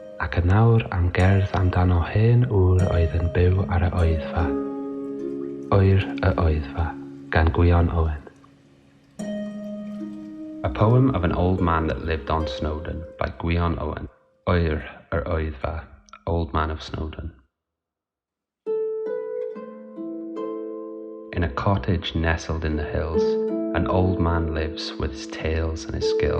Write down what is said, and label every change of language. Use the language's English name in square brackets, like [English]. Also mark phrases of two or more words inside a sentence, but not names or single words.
[Welsh] ac yn nawr am gerdd amdano hen ŵr oedd yn byw ar y Wyddfa. Oer y Wyddfa, gan Gwion Owen. [English] A poem of an old man that lived on Snowdon by Gwion Owen. Oer y Wyddfa, Old Man of Snowdon. In a cottage nestled in the hills, an old man lives with his tales and his skills.